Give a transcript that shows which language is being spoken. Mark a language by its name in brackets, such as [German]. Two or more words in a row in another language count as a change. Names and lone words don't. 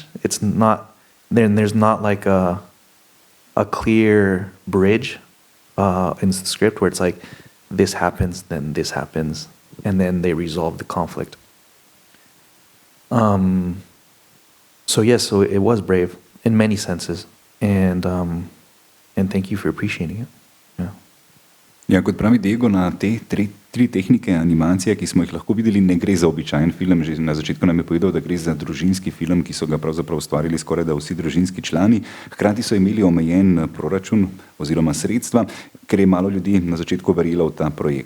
[English] It's not, then there's not like a clear bridge in the script where it's like, this happens, then this happens, and then they resolve the conflict. So yes, so it was brave in many senses, and thank you for appreciating it. Yeah. [Slovenian] Ja, kot pravi Diego, na te 3 tehnike animacije, ki smo jih lahko videli, ne gre za običajen film. Že na začetku nam je povedal, da gre za družinski film, ki so ga pravzaprav ustvarili skoraj da vsi družinski člani. Hkrati so imeli omejen proračun, oziroma sredstva, ker je malo ljudi na začetku verjelo v ta projekt.